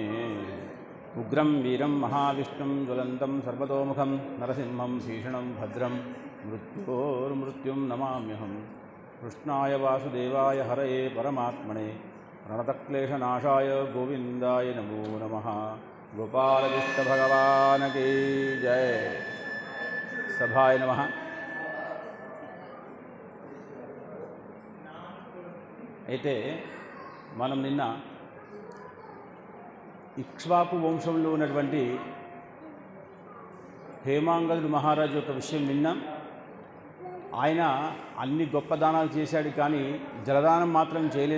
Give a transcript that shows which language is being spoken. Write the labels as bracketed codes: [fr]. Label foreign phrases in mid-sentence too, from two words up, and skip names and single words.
[sa] उग्रं वीरं महाविष्णुं ज्वलन्तं सर्वतोमुखं नरसिंहं भीषणं भद्रं मृत्योर्मृत्युं नमाम्यहं। कृष्णाय वासुदेवाय हरये परमात्मने प्रणतक्लेशनाशाय गोविन्दाय नमो नमः। [hi] गोपालकृष्ण भगवान की जय। [sa] सभाय नमः। [te] అయితే మనం నిన్న ఇక్ష్వాకు వంశంలో ఉన్నటువంటి హేమాంగదుడు మహారాజు యొక్క విషయం విన్నాం. ఆయన అన్ని గొప్ప దానాలు చేశాడు, కానీ జలదానం మాత్రం చేయలేదు.